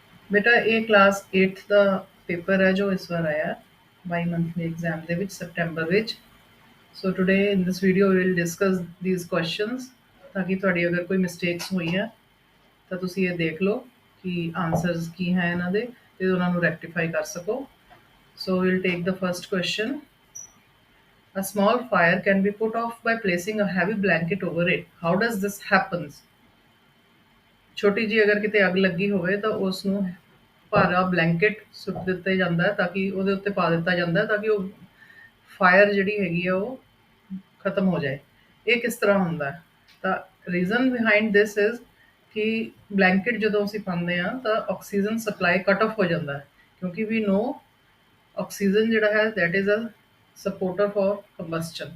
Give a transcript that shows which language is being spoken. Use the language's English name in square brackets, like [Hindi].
[Hindi] बेटा ये class [Punjabi] 8th ਦਾ paper ਹੈ ਜੋ ਇਸ ਵਾਰ ਆਇਆ ਬਾਈ ਮੰਥਲੀ ਐਗਜ਼ਾਮ ਦੇ ਵਿੱਚ ਸੈਪਟੈਂਬਰ ਵਿੱਚ। [English] so today in this video we will discuss these questions [Punjabi] ਤਾਂ ਕਿ ਤੁਹਾਡੀ ਅਗਰ ਕੋਈ ਮਿਸਟੇਕਸ ਹੋਈਆਂ ਤਾਂ ਤੁਸੀਂ ਇਹ ਦੇਖ ਲਓ ਕਿ ਆਨਸਰਸ ਕੀ ਹੈ ਇਹਨਾਂ ਦੇ ਤੇ ਉਹਨਾਂ ਨੂੰ ਰੈਕਟੀਫਾਈ ਕਰ ਸਕੋ। [English] So will take the first question. A small fire can be put off by placing a heavy blanket over it. How does this happens? [Punjabi] ਛੋਟੀ ਜੀ ਅਗਰ ਕਿਤੇ ਅੱਗ ਲੱਗੀ ਹੋਵੇ ਤਾਂ ਉਸ ਨੂੰ ਭਾਰਾ ਬਲੈਂਕਟ ਸੁੱਟ ਦਿੱਤਾ ਜਾਂਦਾ ਹੈ ਤਾਂ ਕਿ ਉਹਦੇ ਉੱਤੇ ਪਾ ਦਿੱਤਾ ਜਾਂਦਾ ਹੈ ਤਾਂ ਕਿ ਉਹ ਫਾਇਰ ਜਿਹੜੀ ਹੈਗੀ ਆ ਉਹ ਖਤਮ ਹੋ ਜਾਏ। ਇਹ ਕਿਸ ਤਰ੍ਹਾਂ ਹੁੰਦਾ ਹੈ? ਤਾਂ [English] reason behind this is [Punjabi] ਕਿ ਬਲੈਂਕਟ ਜਦੋਂ ਅਸੀਂ ਪਾਉਂਦੇ ਆ ਤਾਂ ਆਕਸੀਜਨ ਸਪਲਾਈ ਕੱਟ ਆਫ ਹੋ ਜਾਂਦਾ ਹੈ ਕਿਉਂਕਿ ਵੀ ਨੋ ਆਕਸੀਜਨ ਜਿਹੜਾ ਹੈ [English] That is a supporter for combustion.